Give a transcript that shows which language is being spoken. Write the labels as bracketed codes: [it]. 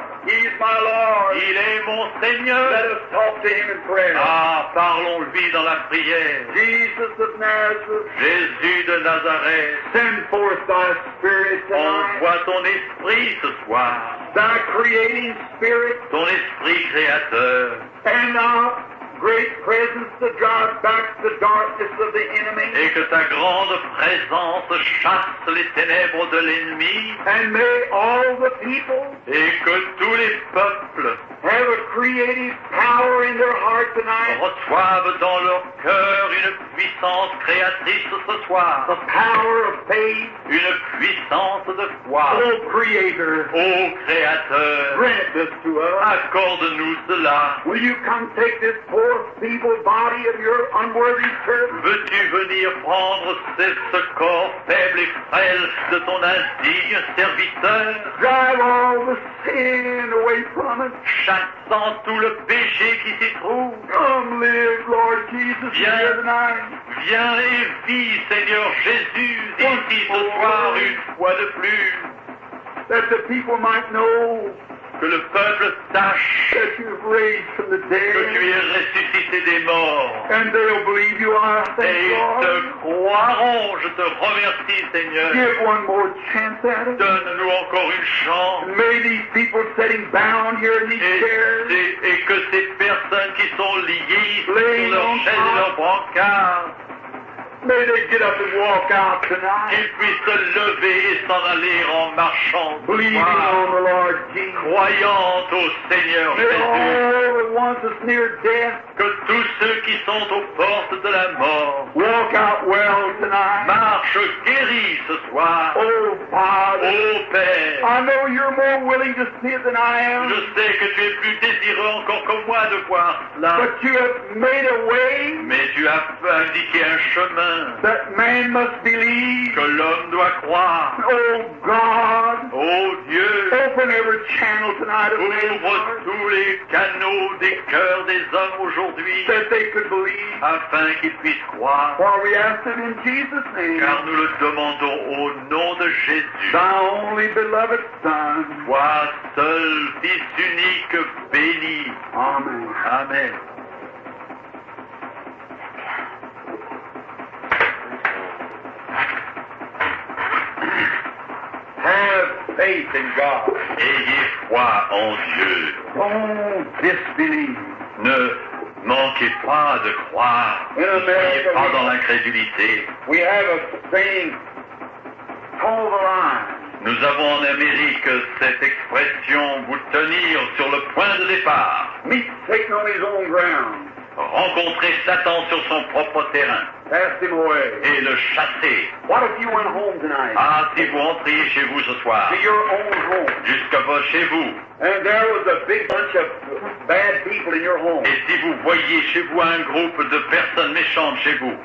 [en] He's my Lord. [fr] Il est mon [en] Let [fr] Seigneur. [en] us talk to Him in prayer. [fr] Ah, parlons-lui dans la prière. [en] Jesus of Nazareth, [fr] Jésus de Nazareth, [en] send forth Thy Spirit tonight. [fr] envoie ton esprit ce soir, [en] Thy creating Spirit [fr] ton esprit créateur, [en] and Thy great presence to drive back the darkness of the enemy. [fr] et que ta grande présence chasse les ténèbres de l'ennemi, [en] And may all the people [fr] et que tous les peuples [en] have a creative power in their heart tonight. [fr] reçoivent dans leur cœur une puissance créatrice ce soir, [en] The power of faith. [fr] une puissance de foi. [en] Oh, Creator, [fr] Ô Créateur, [en] grant this to us. [fr] accorde-nous cela. [en] Will you come take this poor, feeble body of your unworthy servant? [fr] Veux-tu venir prendre ce corps faible et frêle de ton indigne serviteur, [en] Drive all the sin away from us. [fr] chassant tout le péché qui s'y trouve? [en] Come live, Lord Jesus, [fr] Viens. [en] here tonight. [fr] Viens et vis, Seigneur Jésus, ici ce soir une fois de plus, [en] That the people might know [fr] que le peuple sache [en] that you've raised from the [fr] que tu [en] dead. [fr] es ressuscité des morts. [en] And they'll believe you are. [fr] Et [en] Thank [fr] ils [en] God. [fr] te croiront. Je te remercie, Seigneur. [en] Give one more chance at it. [fr] Donne-nous encore une chance. [en] May these people sitting bound here in these chairs [fr] Et que ces personnes qui sont liées sur [en] Laying [fr] leurs [en] on [fr] chaises et leurs brancards, [en] may they get up and walk out tonight, [fr] qu'ils puissent se lever et s'en aller en marchant ce [en] believing [fr] soir, [en] on the Lord Jesus. [fr] croyant au Seigneur [en] May [fr] Jésus. [en] all the ones that's near death [fr] Que tous ceux qui sont aux portes de la mort [en] walk out well tonight. [fr] marchent guéris ce soir. [en] Oh, Father, [fr] Ô Père, [en] I know you're more willing to see it than I am, [fr] je sais que tu es plus désireux encore que moi de voir cela, [en] but you have made a way [fr] mais tu as indiqué un chemin [en] that man must believe. [fr] que l'homme doit croire. [en] Oh, God, [fr] Ô Dieu, [en] open every channel tonight of man's [fr] ouvre [en] heart [fr] tous les canaux des cœurs des hommes aujourd'hui, [en] that they could believe. [fr] afin qu'ils puissent croire, [en] For we ask it in Jesus' name, [fr] car nous le demandons au nom de Jésus. [en] thy only beloved Son. [fr] Toi seul, Fils unique, béni. [en] Amen. [fr] Amen. [en] Have faith in God. [fr] Ayez foi en Dieu. [en] Don't disbelieve. [fr] Ne manquez pas de croire. Ne soyez pas dans l'incrédulité. [en] We have a saying, toe the line. [fr] Nous avons en Amérique cette expression, vous tenir sur le point de départ. [en] Meet Satan on his own ground. [fr] Rencontrer Satan sur son propre terrain [en] Cast him away. [fr] et le chasser. [en] What if you went home tonight? [fr] Ah, si vous rentriez chez vous ce soir, [en] To your own home. [fr] chez vous, [en] And there was a big bunch of bad people in your home. [fr] et si vous voyiez chez vous un groupe de personnes méchantes chez vous,